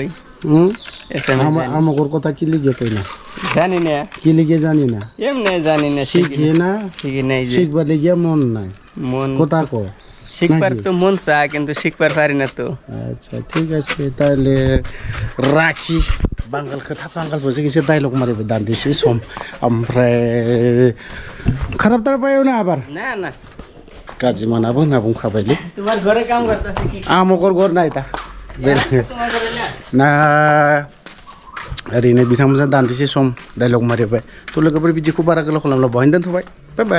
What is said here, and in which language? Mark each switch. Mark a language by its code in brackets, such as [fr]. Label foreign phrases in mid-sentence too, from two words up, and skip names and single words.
[bn] আমাদের কথা কি লিগে কই না জানি না কি লিগে জানি না এমনি জানি না শিখে না শিখি নাই যে শিখবার লিগে মন নাই মন কথা কয় শিখবার তো মন চায় কিন্তু শিখবার পারি না তো আচ্ছা ঠিক আছে তাহলে রাখি [brx] বাঙ্গাল खोथा बांगालफोरजों एसे डायलग मारिबाय दान्दिसे सम ओमफ्राय खारापथार पायो ना आबार ना गाज्रि मोनाबो होनना बुंखाबायलै [bn] তোমার ঘরে কাম করতেছে কি [brx] आमगर गर नाय दा ना ओरैनो बिथांमोनजों दान्दिसे सम डायलग मारिबाय थ' लोगोफोर बिदिखौ बारा गोलाव खालामला बहायनो दोनथ' [en] bye bye bye